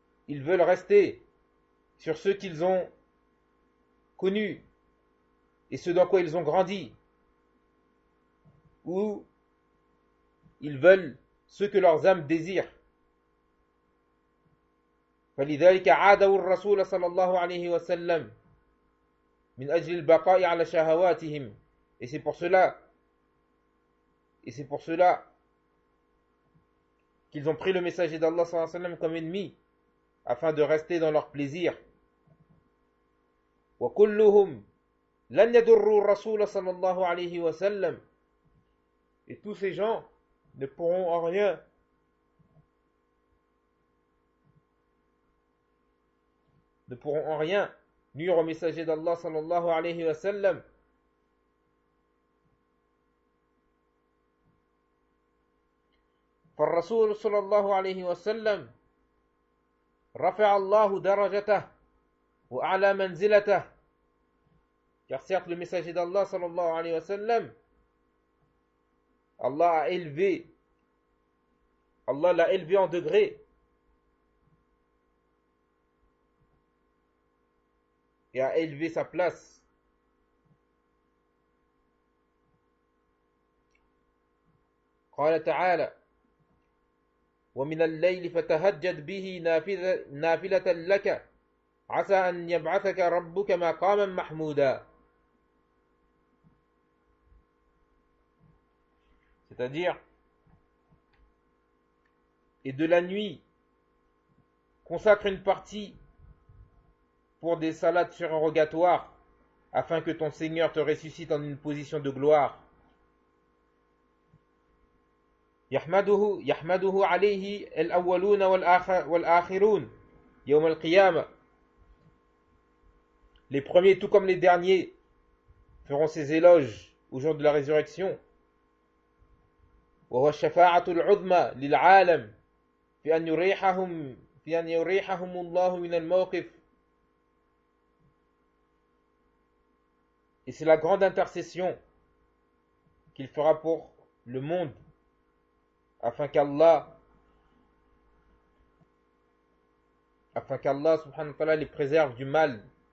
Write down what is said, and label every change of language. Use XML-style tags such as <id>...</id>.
<fr>Ils veulent rester sur ce qu'ils ont connu et ce dans quoi ils ont grandi, ou ils veulent ce que leurs âmes désirent.</fr> <ar>فلذلك عادوا الرسول صلى الله عليه وسلم من أجل البقاء على شهواتهم.</ar> <fr>Et c'est pour cela qu'ils ont pris le messager d'Allah sallallahu alayhi wa sallam comme ennemi afin de rester dans leur plaisir.</fr> <ar>وكلهم لن يضروا الرسول صلى الله عليه وسلم.</ar> <fr>Et tous ces gens ne pourront en rien nuire au messager d'Allah sallallahu alayhi wa sallam.</fr> <ar>فالرسول صلى الله عليه وسلم رفع الله درجته وأعلى منزلته.</ar> <fr>Car certes le messager d'Allah sallallahu alayhi wa sallam, Allah l'a élevé en degré et a élevé sa place.</fr> <ar>قال تعالى ومن الليل فتهجد به نافلة لك عسى أن يبعثك ربك مقاما محمودا.</ar> <fr>C'est-à-dire, et de la nuit, consacre une partie pour des salades surrogatoires, afin que ton Seigneur te ressuscite en une position de gloire.</fr> <ar>يحمده عليه الأولون والآخرون يوم القيامة.</ar> <fr>Les premiers tout comme les derniers feront ses éloges au jour de la résurrection.</fr> <ar>وهو الشفاعة العظمى للعالم في أن يريحهم الله من الموقف.</ar> <fr>Et c'est la grande intercession qu'il fera pour le monde afin qu'Allah subhanahu wa ta'ala les préserve du mal.</fr>